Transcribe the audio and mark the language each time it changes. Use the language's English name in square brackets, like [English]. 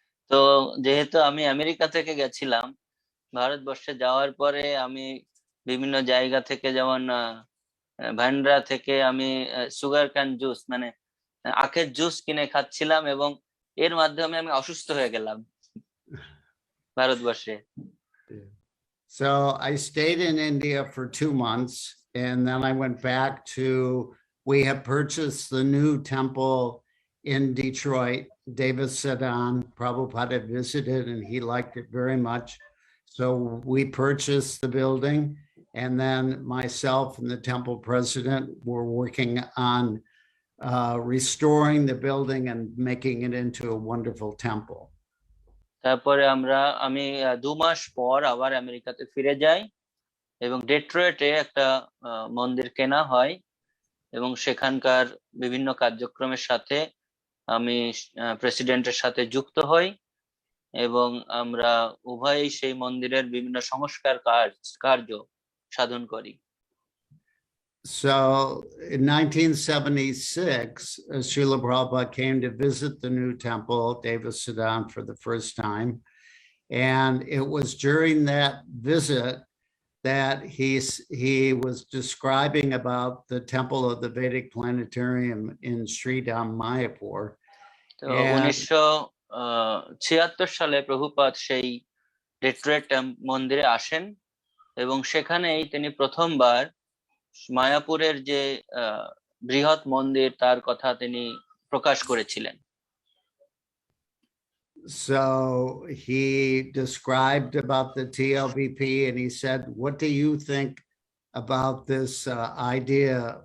[Bangla] তো যেহেতু আমি আমেরিকা থেকে গেছিলাম, ভারতবর্ষে যাওয়ার পরে আমি বিভিন্ন জায়গা থেকে, যেমন ভ্যান্ড্রা থেকে আমি সুগার ক্যান জুস মানে আখের জুস কিনে খাচ্ছিলাম, এবং এর মাধ্যমে আমি অসুস্থ হয়ে গেলাম ভারতবর্ষে। [English] So I stayed in India for 2 months, and then I went back we have purchased the new temple in Detroit. David Sedan, Prabhupada visited and he liked it very much. So we purchased the building, and then myself and the temple president were working on restoring the building and making it into a wonderful temple. [Bangla] তারপরে আমি 2 মাস পর আবার আমেরিকাতে ফিরে যাই, এবং ডেট্রয়েটে একটা মন্দির কেনা হয়, এবং সেখানকার বিভিন্ন কার্যক্রমের সাথে আমি প্রেসিডেন্টের সাথে যুক্ত হই, এবং আমরা উভয়ই সেই মন্দিরের বিভিন্ন সংস্কার কার্য সাধন করি। [English] So in 1976, Srila Prabhupada came to visit the new temple, Devasiddhan, for the first time. And it was during that visit that he was describing about the temple of the Vedic planetarium in Sridham, Mayapur. [Bangla] তো 1976 সালে প্রভুপাদ সেই Detroit মন্দিরে আসেন, এবং সেখানেই তিনি প্রথমবার মায়াপুরের যে বৃহৎ মন্দির তার কথা তিনি প্রকাশ করেছিলেন। [English] So he described about the TLVP, and he said, "What do you think about this idea